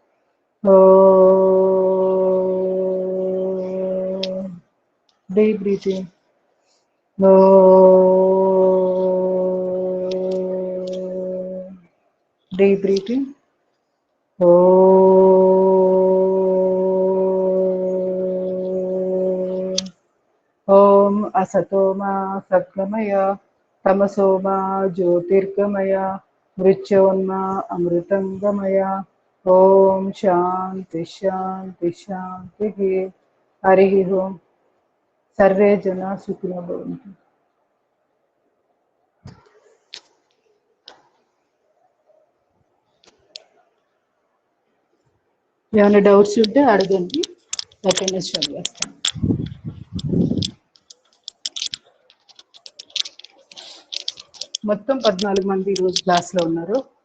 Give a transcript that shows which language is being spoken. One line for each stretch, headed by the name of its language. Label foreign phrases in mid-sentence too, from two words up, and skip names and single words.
English: deep breathing. deep breathing.
Sanskrit: ఓం असतो मा सद्गमय तमसो मा ज्योतिर्गमय मृत्योन्मा अमृतंगमय. ओम शांति शांति शांति. हरि ओम. सर्वे जना सुखिनो भवन्तु.
Telugu: ఏమైనా డౌట్స్ ఉంటే అడగండి. అటెండెన్స్ చదివేస్తాను. మొత్తం 14 మంది ఈరోజు క్లాస్లో ఉన్నారు.